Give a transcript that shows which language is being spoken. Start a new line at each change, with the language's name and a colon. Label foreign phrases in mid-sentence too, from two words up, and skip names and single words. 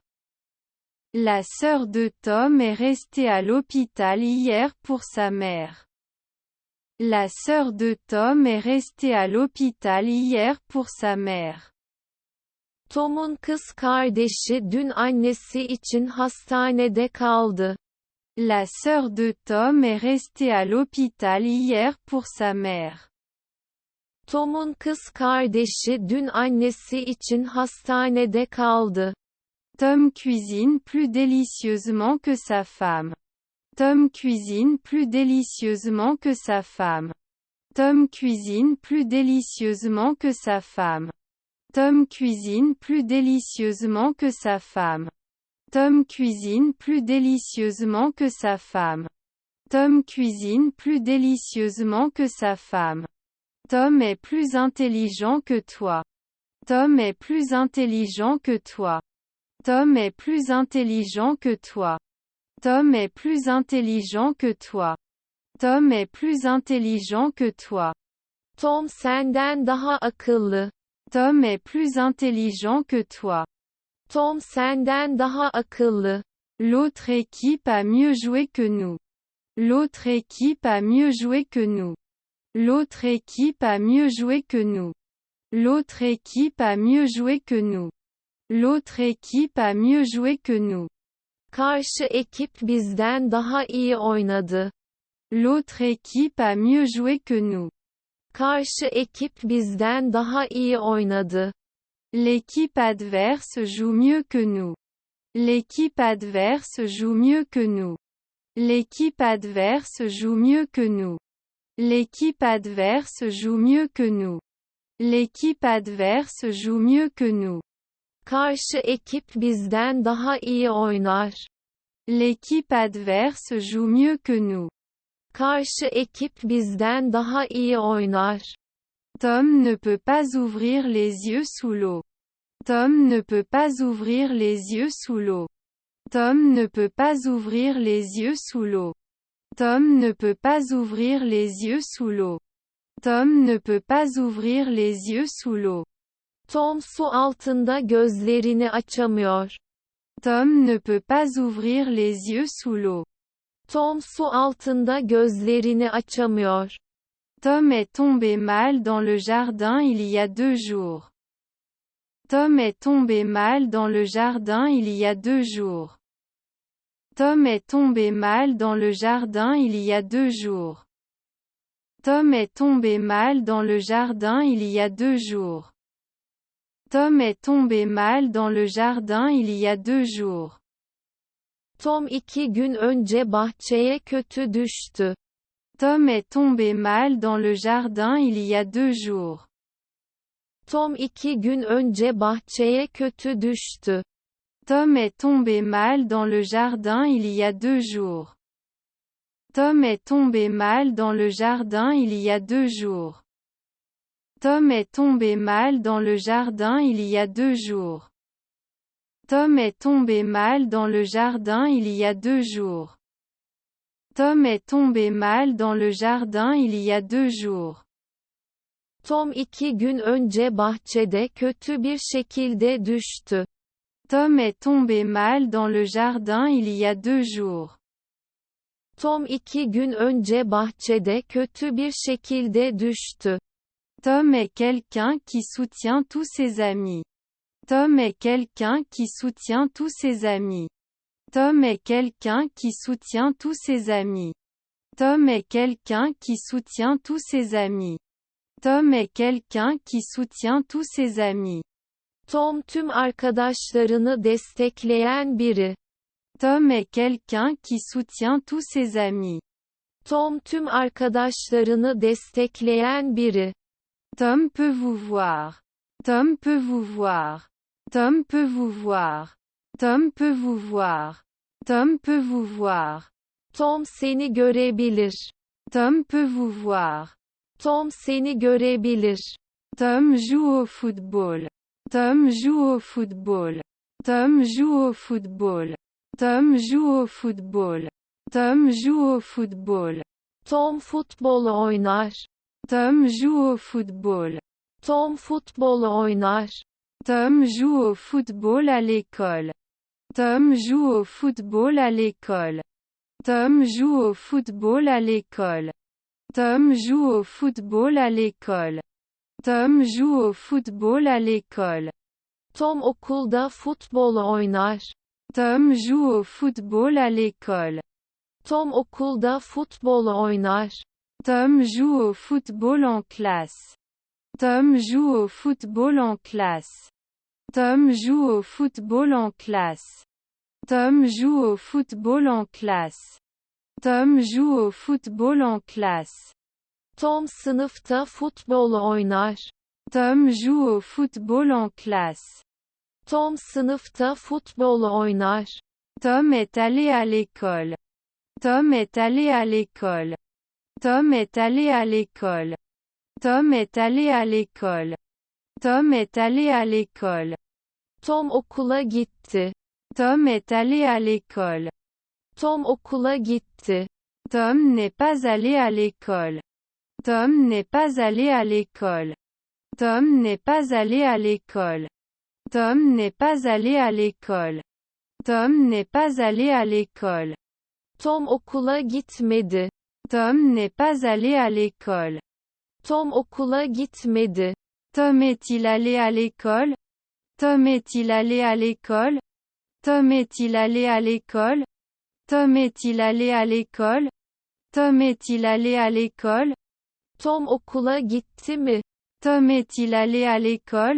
French: La sœur de Tom est restée à l'hôpital hier pour sa mère. La sœur de Tom est restée à l'hôpital hier pour sa mère.
Turkish: Tom'un kız kardeşi dün annesi için hastanede kaldı.
French: La sœur de Tom est restée à l'hôpital hier pour sa mère.
Turkish: Tom'un kız kardeşi dün annesi için hastanede kaldı.
French: Tom cuisine plus délicieusement que sa femme. Tom cuisine plus délicieusement que sa femme. Tom cuisine plus délicieusement que sa femme. Tom cuisine plus délicieusement que sa femme. Tom cuisine plus délicieusement que sa femme. Tom cuisine plus délicieusement que sa femme. Tom est plus intelligent que toi. Tom est plus intelligent que toi. Tom est plus intelligent que toi. Tom est plus intelligent que toi. Tom est plus intelligent que toi.
Turkish: Tom senden daha akıllı.
French: Tom est plus intelligent que toi.
Turkish: Tom senden daha akıllı.
French: L'autre équipe a mieux joué que nous. L'autre équipe a mieux joué que nous. L'autre équipe a mieux joué que nous. L'autre équipe a mieux joué que nous. L'autre équipe a mieux joué que nous.
Turkish: Karşı ekip bizden daha iyi oynadı.
French: L'autre équipe a mieux joué que nous.
Turkish: Karşı ekip bizden daha iyi oynadı.
French: L'équipe adverse joue mieux que nous. L'équipe adverse joue mieux que nous. L'équipe adverse joue mieux que nous. L'équipe adverse joue mieux que nous. L'équipe adverse joue mieux que nous.
Turkish: Karşı ekip bizden daha iyi oynar.
French: L'équipe adverse joue mieux que nous.
Turkish: Karşı ekip bizden daha iyi oynar.
French: Tom ne peut pas ouvrir les yeux sous l'eau. Tom ne peut pas ouvrir les yeux sous l'eau. Tom ne peut pas ouvrir les yeux sous l'eau. Tom ne peut pas ouvrir les yeux sous l'eau. Tom ne peut pas ouvrir les yeux sous l'eau.
Turkish: Tom su altında gözlerini açamıyor.
French: Tom ne peut pas ouvrir les yeux sous l'eau.
Turkish: Tom su altında gözlerini açamıyor.
French: Tom est tombé mal dans le jardin il y a 2 jours. Tom est tombé mal dans le jardin il y a 2 jours. Tom est tombé mal dans le jardin il y a 2 jours. Tom est tombé mal dans le jardin il y a 2 jours. Tom est tombé mal dans le jardin il y a 2 jours.
Turkish: Tom 2 gün önce bahçeye kötü düştü.
French: Tom est tombé mal dans le jardin il y a 2 jours.
Turkish: Tom 2 gün önce bahçeye kötü düştü.
French: Tom est tombé mal dans le jardin il y a 2 jours. Tom est tombé mal dans le jardin il y a 2 jours. Tom est tombé mal dans le jardin il y a 2 jours. Tom est tombé mal dans le jardin il y a 2 jours. Tom est tombé mal dans le jardin il y a 2 jours.
Turkish: Tom 2 gün önce bahçede kötü bir şekilde düştü.
French: Tom est tombé mal dans le jardin il y a 2 jours.
Turkish: Tom 2 gün önce bahçede kötü bir şekilde düştü.
French: Tom est quelqu'un qui soutient tous ses amis. Tom est quelqu'un qui soutient tous ses amis. Tom est quelqu'un qui soutient tous ses amis. Tom est quelqu'un qui soutient tous ses amis. Tom est quelqu'un qui soutient tous ses amis.
Turkish: Tom tüm arkadaşlarını destekleyen biri.
French: Tom est quelqu'un qui soutient tous ses amis.
Turkish: Tom tüm arkadaşlarını destekleyen biri.
French: Tom peut vous voir. Tom peut vous voir. Tom peut vous voir. Tom peut vous voir. Tom peut vous voir.
Turkish: Tom seni görebilir.
French: Tom peut vous voir.
Turkish: Tom seni görebilir.
French: Tom joue au football. Tom joue au football. Tom joue au football. Tom joue au football. Tom joue au football.
Turkish: Tom futbol oynar.
French: Tom joue au football.
Turkish: Tom futbol oynar.
French: Tom joue au football à l'école. Tom joue au football à l'école. Tom joue au football à l'école. Tom joue au football à l'école. Tom joue au football à l'école.
Turkish: Tom okulda futbol oynar.
French: Tom joue au football à l'école.
Turkish: Tom okulda futbol oynar.
French: Tom joue au football en classe. Tom joue au football en classe. Tom joue au football en classe. Tom joue au football en classe. Tom joue au football en classe.
Turkish: Tom sınıfta futbol oynar.
French: Tom joue au football en classe.
Turkish: Tom sınıfta futbol oynar.
French: Tom est allé à l'école. Tom est allé à l'école. Tom est allé à l'école. Tom est allé à l'école. Tom est allé à l'école.
Turkish: Tom okula gitti.
French: Tom est allé à l'école.
Turkish: Tom okula gitti.
French: Tom n'est pas allé à l'école. Tom n'est pas allé à l'école. Tom n'est pas allé à l'école. Tom n'est pas allé à l'école. Tom n'est pas allé à l'école.
Turkish: Tom okula gitmedi.
French: Tom n'est pas allé à l'école.
Turkish: Tom okula gitmedi.
French: Tom est-il allé à l'école? Tom est-il allé à l'école? Tom est-il allé à l'école? Tom est-il allé à l'école? Tom est-il allé à l'école?
Turkish: Tom okula gitti mi?
French: Tom est-il allé à l'école?